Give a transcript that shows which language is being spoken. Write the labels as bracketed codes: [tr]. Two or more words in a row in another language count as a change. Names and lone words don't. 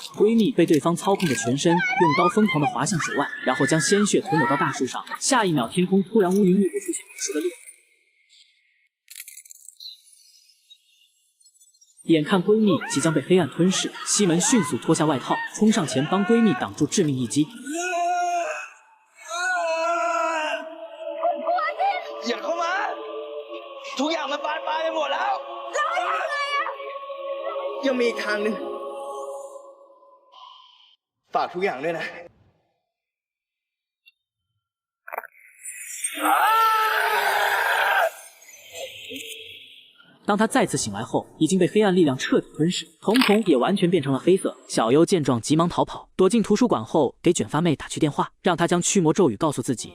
[zh] 闺蜜被对方操控着全身，用刀疯狂地划向手腕，然后将鲜血涂抹到大树上。下一秒，天空突然乌云密布，出现无数的烈火。眼看闺蜜即将被黑暗吞噬，西门迅速脱下外套，冲上前帮闺蜜挡住致命一击。 [th] อย่าเข้ามาทุกอย่างมันบานปลายไปหมดแล้วยังมีอีกทางหนึ่งฝากทุกอย่างด้วยนะ [zh] 当他再次醒来后，已经被黑暗力量彻底吞噬，瞳孔也完全变成了黑色。小优见状，急忙逃跑，躲进图书馆后，给卷发妹打去电话，让她将驱魔咒语告诉自己。